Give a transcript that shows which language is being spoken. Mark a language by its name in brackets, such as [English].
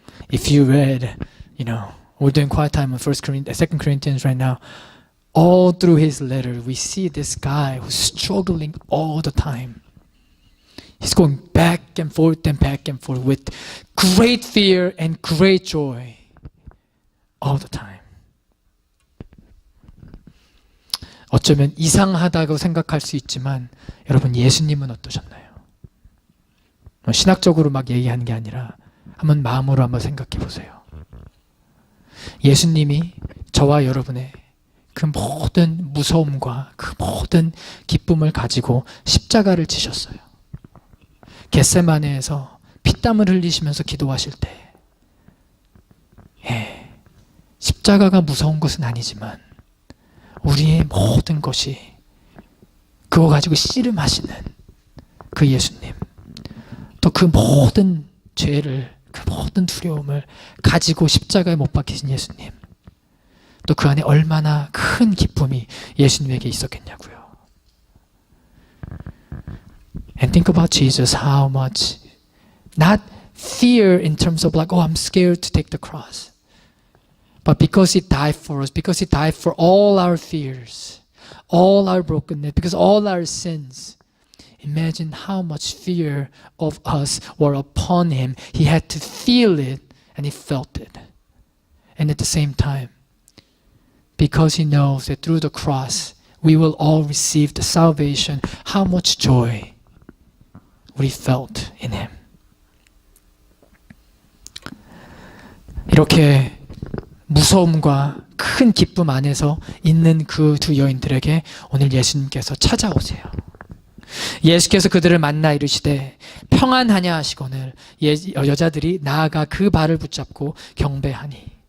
[English] If you read, we're doing quiet time on 2 Corinthians right now. All through his letter, we see this guy who's struggling all the time. He's going back and forth with great fear and great joy all the time. [Korean] 어쩌면 이상하다고 생각할 수 있지만 여러분 예수님은 어떠셨나요? 신학적으로 막 얘기하는 게 아니라 한번 마음으로 한번 생각해 보세요. 예수님이 저와 여러분의 그 모든 무서움과 그 모든 기쁨을 가지고 십자가를 지셨어요. 겟세마네에서 피땀을 흘리시면서 기도하실 때 십자가가 무서운 것은 아니지만 우리의 모든 것이 그거 가지고 씨름하시는 그 예수님, 또 그 모든 죄를, 그 모든 두려움을 가지고 십자가에 못 박히신 예수님, 또 그 안에 얼마나 큰 기쁨이 예수님에게 있었겠냐고요. [English] And think about Jesus, how much, not fear in terms of like, oh, I'm scared to take the cross. But because He died for us, because He died for all our fears, all our brokenness, because all our sins, imagine how much fear of us were upon Him. He had to feel it, and He felt it. And at the same time, because He knows that through the cross, we will all receive the salvation, how much joy we felt in Him. [Korean] 이렇게 무서움과 큰 기쁨 안에서 있는 그 두 여인들에게 오늘 예수님께서 찾아오세요. 예수께서 그들을 만나 이르시되 평안하냐 하시거늘 여자들이 나아가 그 발을 붙잡고 경배하니.